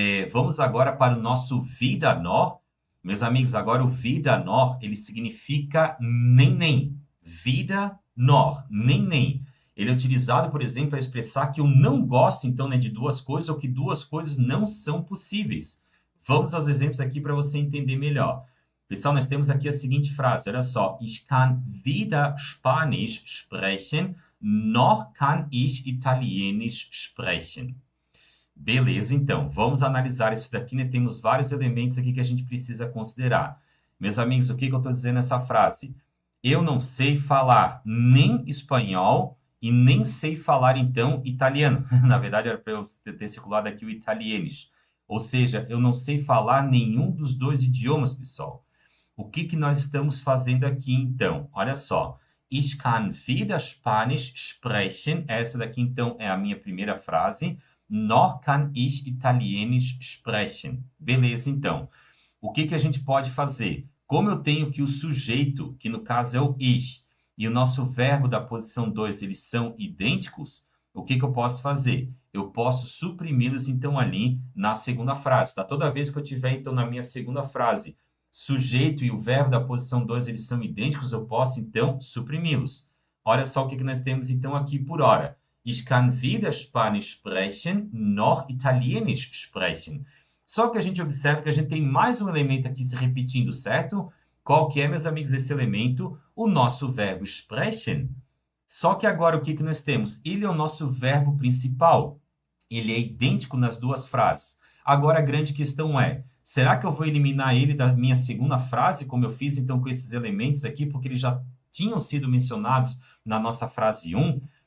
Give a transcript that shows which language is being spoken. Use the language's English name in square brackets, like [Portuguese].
[Portuguese] Vamos agora para o nosso wieder noch. Meus amigos, agora o wieder noch, ele significa nem. Wieder noch, nem. Ele é utilizado, por exemplo, para expressar que eu não gosto, então, né, de duas coisas ou que duas coisas não são possíveis. Vamos aos exemplos aqui para você entender melhor. Pessoal, nós temos aqui a seguinte frase, olha só. [German] Ich kann weder Spanisch sprechen, noch kann ich Italienisch sprechen. [Portuguese] Beleza, então, vamos analisar isso daqui, né? Temos vários elementos aqui que a gente precisa considerar. Meus amigos, o que eu estou dizendo nessa frase? Eu não sei falar nem espanhol e nem sei falar, então, italiano. Na verdade, era para eu ter circulado aqui o italienisch. Ou seja, eu não sei falar nenhum dos dois idiomas, pessoal. O que nós estamos fazendo aqui, então? Olha só. [German] Ich kann weder Spanisch sprechen. [Portuguese] Essa daqui, então, é a minha primeira frase. [German] Noch kann ich Italienisch sprechen. [Portuguese] Beleza, então. O que a gente pode fazer? Como eu tenho aqui o sujeito, que no caso é o ich, e o nosso verbo da posição 2, eles são idênticos, o que eu posso fazer? Eu posso suprimi-los, então, ali na segunda frase, tá? Toda vez que eu tiver, então, na minha segunda frase, sujeito e o verbo da posição 2, eles são idênticos, eu posso, então, suprimi-los. Olha só o que nós temos, então, aqui por hora. [German] Ich kann weder Spanisch sprechen, noch Italienisch sprechen. [Portuguese] Só que a gente observa que a gente tem mais um elemento aqui se repetindo, certo? Qual que é, meus amigos, esse elemento? O nosso verbo sprechen. Só que agora o que nós temos? Ele é o nosso verbo principal. Ele é idêntico nas duas frases. Agora a grande questão é, será que eu vou eliminar ele da minha segunda frase, como eu fiz então com esses elementos aqui, porque eles já tinham sido mencionados na nossa frase 1?